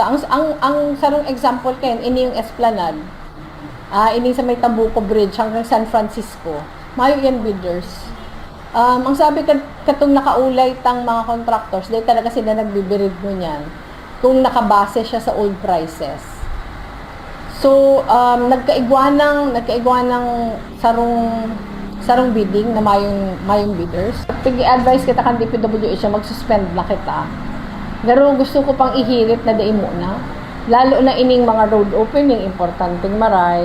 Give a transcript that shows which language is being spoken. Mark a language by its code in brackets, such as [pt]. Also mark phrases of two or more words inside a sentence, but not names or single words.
[bik] Ang sarong example kayo, ini yung Esplanade. Ini sa may Tambuco Bridge hanggang San Francisco. Mayo yan bidders. Ang sabi katong nakaulay tang mga contractors, dahil talaga sila nagbibirid mo niyan. Kung nakabase siya sa old prices. So, nagkaigwanang sarong bidding na mayong bidders. Pag-i-advise kita kan DPWH na mag-suspend na kita. Pero gusto ko pang ihirit na dai muna. Lalo na ining mga [en] road opening, [bik] importanteng maray.